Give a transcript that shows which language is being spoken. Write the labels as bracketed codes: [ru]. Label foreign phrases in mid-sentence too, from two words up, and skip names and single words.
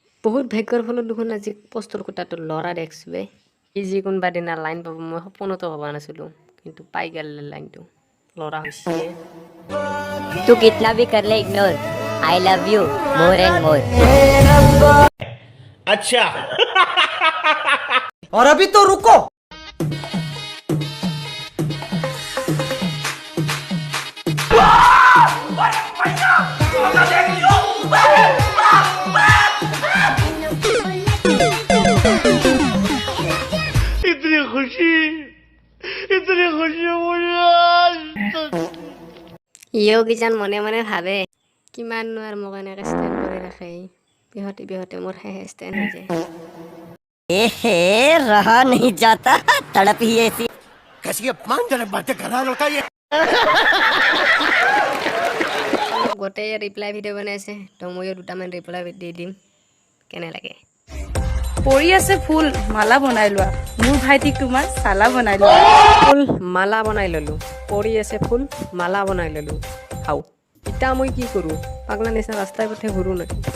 [as] বহুত ভাগ্যৰ ফলত দেখোন আজি পোষ্টৰ কোটাটো ল'ৰা দেখিছোঁ এই যি কোনোবা দিনা লাইন পাব মই সপোনতো ভবা নাছিলোঁ কিন্তু পাই গ'ল লাইনটো ল'ৰা হৈছে [hi] तू कितना भी कर ले इग्नोर [en] I love you more and more [hi] अच्छा और अभी तो रुको इतनी खुशी मुझे आज [as] ইয়েও কিজান মনে মনে ভাবে কিমাননো আৰু মোক এনেকৈ ষ্টেণ্ড কৰি ৰাখে বিহতে বিহতে মোৰ শেষে ষ্টেণ্ড হৈ যায় [hi] ए रहा नहीं जाता तड़प ही ऐसी कैसी अपमानजनक बातें कर रहा है लड़का ये [as] গোটেই ৰিপ্লাই ভিডিঅ' বনাইছে তো ময়ো দুটামান ৰিপ্লাই দি দিম কেনে লাগে পৰি আছে ফুল মালা বনাই লোৱা মোৰ ভাইটিক তোমাৰ চালা বনাই লোৱা ফুল মালা বনাই ল'লোঁ পৰি আছে ফুল মালা বনাই ল'লোঁ খাওঁ এতিয়া মই কি কৰোঁ পাগলা নিচিনা ৰাস্তাই পথে ঘূৰোঁ নেকি